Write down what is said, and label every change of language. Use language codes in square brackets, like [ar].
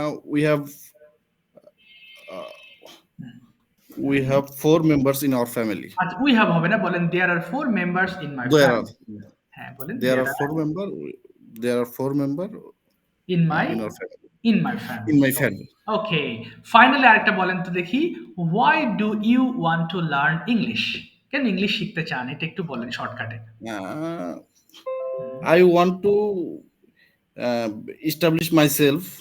[en] We have 4 members in our family. [bn] আচ্ছা, [en] we have [bn] হবে না, বলেন [en] there are 4 members in my There family. [bn] হ্যাঁ, বলেন [en] are 4 member. There are 4 member in my in our family. In my in family. my family. Okay, finally [bn] আরেকটা বলেন তো দেখি, [en] Why do you want to learn English? [bn] কেন English শিখতে চান, এটা একটু বলেন শর্টকাটে। [en] Uh, I want to uh, establish myself,